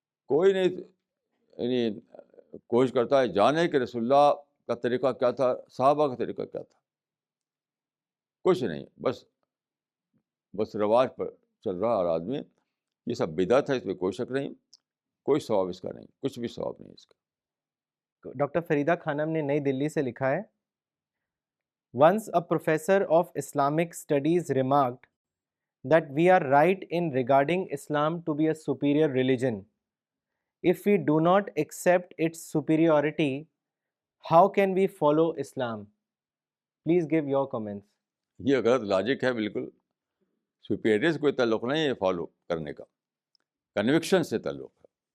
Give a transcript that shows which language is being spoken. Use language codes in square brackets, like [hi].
[ur] کوئی نہیں یعنی کوشش کرتا ہے جانے کہ رسول اللہ کا طریقہ کیا تھا، صحابہ کا طریقہ کیا تھا. کچھ نہیں، بس رواج پر چل رہا اور آدمی. یہ سب بدعت ہے، اس میں کوئی شک نہیں، کوئی ثواب اس کا نہیں، کچھ بھی ثواب نہیں اس کا. ڈاکٹر فریدہ خانم نے نئی دلی سے لکھا ہے، [en] Once a professor of Islamic studies remarked that we are right in regarding Islam to be a superior religion. If we do not accept its superiority, how can we follow Islam? Please give your comments. [ur] یہ غلط logic ہے بالکل. Superiority سے کوئی تعلق نہیں ہے follow کرنے کا، کنوکشن سے تعلق ہے.